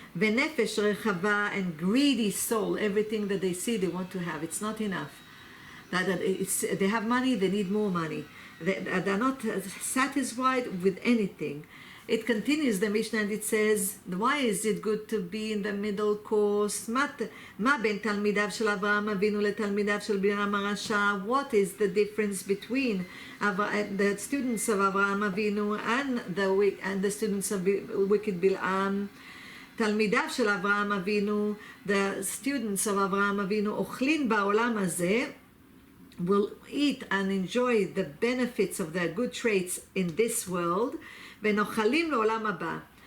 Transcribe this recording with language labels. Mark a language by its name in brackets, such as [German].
[Hebrew] Venefesh rechava, [English] and greedy soul. Everything that they see, they want to have. It's not enough. They have money, they need more money. They're not satisfied with anything. It continues, the Mishnah, and it says, why is it good to be in the middle course? [Hebrew] מה בין תלמידיו של אברהם אבינו לתלמידיו של בלעם הרשע? [English] What is the difference between the students of Avraham Avinu and the students of wicked Bil'am? [Hebrew] תלמידיו של אברהם אבינו, [English] the students of Avraham Avinu, [Hebrew] אוכלים בעולם הזה, [English] will eat and enjoy the benefits of their good traits in this world, [Hebrew] ונוחלים לעולם הבא.